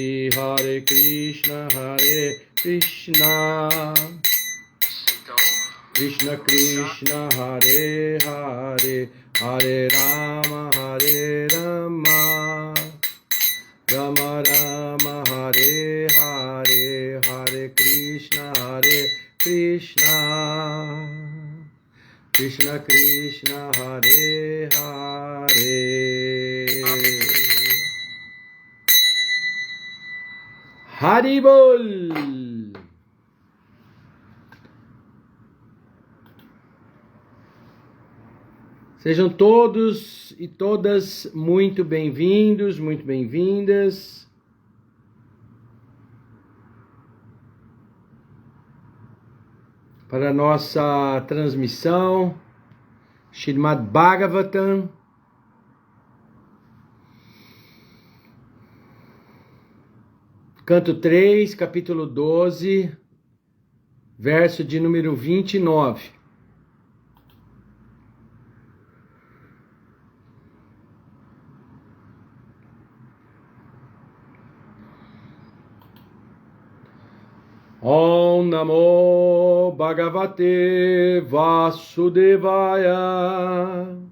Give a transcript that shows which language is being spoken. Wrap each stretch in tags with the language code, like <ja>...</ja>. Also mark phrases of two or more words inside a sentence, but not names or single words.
<pt>Hare Krishna Krishna Krishna Hare Hare, Hare Rama Rama Rama Hare Hare, Hare Krishna Krishna Krishna Hare Hare. Haribol! Sejam todos e todas muito bem-vindos, muito bem-vindas. Para a nossa transmissão, Srimad Bhagavatam, canto 3, capítulo 12, verso de número 29.</pt> <sa>ॐ नमो भगवते वासुदेवाय.</sa>